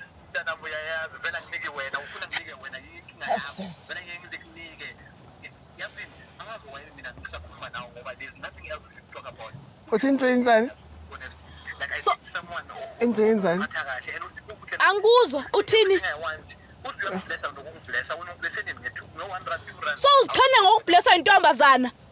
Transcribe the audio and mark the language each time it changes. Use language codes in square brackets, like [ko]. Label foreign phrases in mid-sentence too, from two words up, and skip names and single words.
[zu] Mntanami uyayazi, vele anginike wena, ufuna nginike wena, yini inkinga yakho? Jesus. Vele ngeke ngize nginike. Yazini, angazi why mina ngisakhuluma nawe ngoba [en] there's nothing else to talk about. [zu] Uthi into yenzani? [en] Like, I So need someone who [zu] Into yenzani? uphatha kahle, and uthi kuhle Angikuzwa, uthini? [en] I want, [zu] uthi uyablessa nokungiblessa, wena ungiblesse nini ngethu? [en] No one rand, two rand. [zu] So uzikhanda ngokublesswa yintombazana?